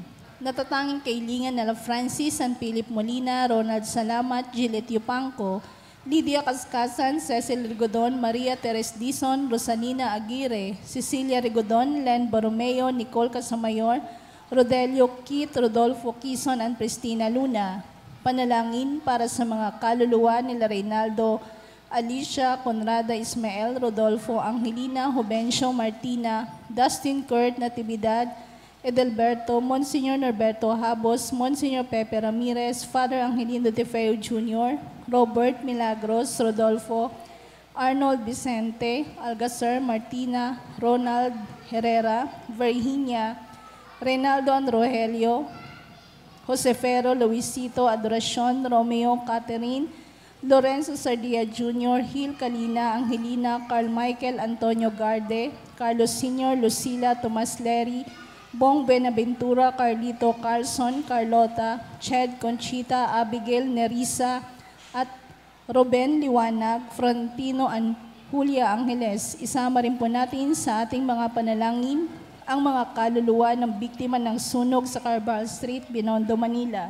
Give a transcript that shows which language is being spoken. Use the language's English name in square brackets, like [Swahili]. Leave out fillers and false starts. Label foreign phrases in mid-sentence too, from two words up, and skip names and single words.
[Filipino] Natatanging kailingan nila Francis San Philip Molina, Ronald Salamat, Gillette Yupanco, Lydia Kaskasan, Cecil Rigodon, Maria Teres Dizon, Rosalina Aguirre, Cecilia Rigodon, Len Borromeo, Nicole Casamayor, Rodelio Kit, Rodolfo Quizon, and Pristina Luna. Panalangin para sa mga kaluluwa nila Reynaldo, Alicia, Conrada Ismael, Rodolfo Angelina, Jubencio Martina, Dustin Kurt Natividad, Edelberto, Monsignor Norberto Habos, Monsignor Pepe Ramirez, Father Angelino De Feo Jr., Robert Milagros, Rodolfo, Arnold Vicente, Algasar Martina, Ronald Herrera, Virginia, Reynaldo Rogelio, Josefero Luisito Adoracion, Romeo Catherine, Lorenzo Sardia Jr., Hil Kalina, Angelina, Carl Michael Antonio Garde, Carlos Sr., Lucila Tomas Leri, Bong Benaventura, Carlito Carlson, Carlota, Ched Conchita, Abigail Nerissa, at Ruben Liwanag, Frontino Julia Angeles. Isama rin po natin sa ating mga panalangin ang mga kaluluwa ng biktima ng sunog sa Carval Street, Binondo, Manila.